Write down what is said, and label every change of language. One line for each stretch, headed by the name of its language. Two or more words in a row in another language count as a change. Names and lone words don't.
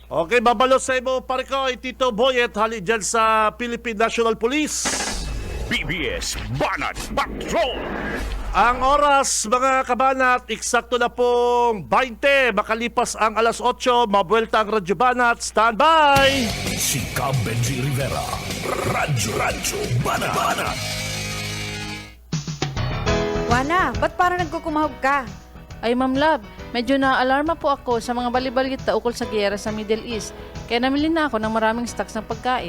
Bikol: Okay, babalo sa imo, pare ko, Tito Boyet, hali dyan sa Philippine National Police. BBS Banat Patrol.
Filipino: Ang oras, mga kabanat, eksakto na pong 20.
Bikol: Makalipas ang alas 8, mabuelta ang Radyo Banat.
English: Standby!
Bikol: Si Cab Benji Rivera. Radyo Banat.
Filipino: Wana, ba't parang nagkukumahog ka? Ay, Ma'am Love, medyo na-alarma po ako sa mga balibalita ukol sa giyera sa Middle East. Kaya namili na ako ng maraming stocks ng pagkain.